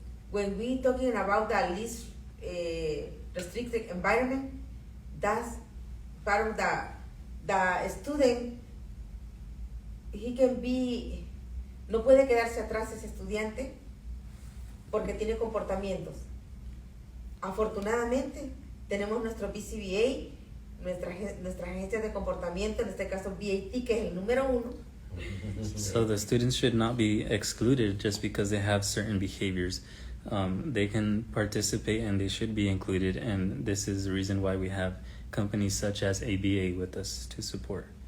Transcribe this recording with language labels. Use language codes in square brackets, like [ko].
[en] When we talking about the least restricted environment, that's part of the student. He can be, [es] no puede quedarse atrás ese estudiante porque tiene comportamientos. Afortunadamente tenemos nuestro BCBA, nuestra agencia de comportamiento, en este caso B.A.T, que es el número 1. [en] so the students should not be excluded just because they have certain behaviors. They can participate and they should be included, and this is the reason why we have companies such as ABA with us to support.